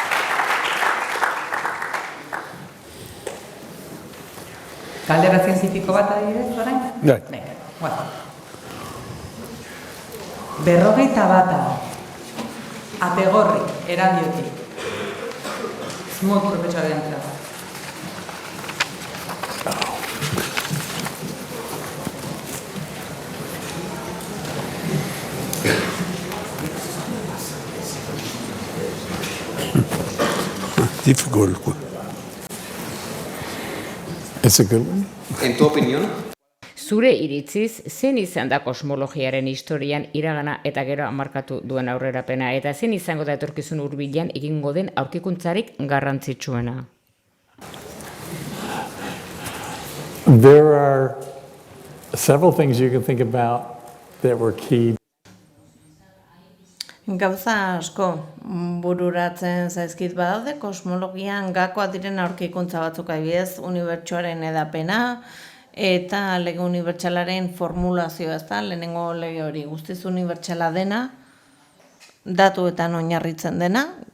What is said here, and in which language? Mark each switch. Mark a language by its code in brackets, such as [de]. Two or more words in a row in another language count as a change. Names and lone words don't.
[eu] Galdera zientifiko bat adibidez, orain? Bai. Berrogeita bata. Ategorri, erandiotik. Smooth profesoren entzat. [en] Difficult. It's a good one. [es] En tu opinión, [eu] Zure iritziz, zen izan da kosmologiaren historian iragana eta gero markatu duen aurrerapena, eta zen izango da etorkizun hurbilean egingo den aurkikuntzarik garrantzitsuena? [en] There are several things you can think about that were key. [eu] Gauza asko bururatzen zaizkit badaude, kosmologian gakoa diren aurkikuntza batzuk adibidez, unibertsoaren edapena, eta lege unibertsalaren formulazioa, ez da, lehenengo lege hori guztiz unibertsala dena, datuetan oinarritzen dena,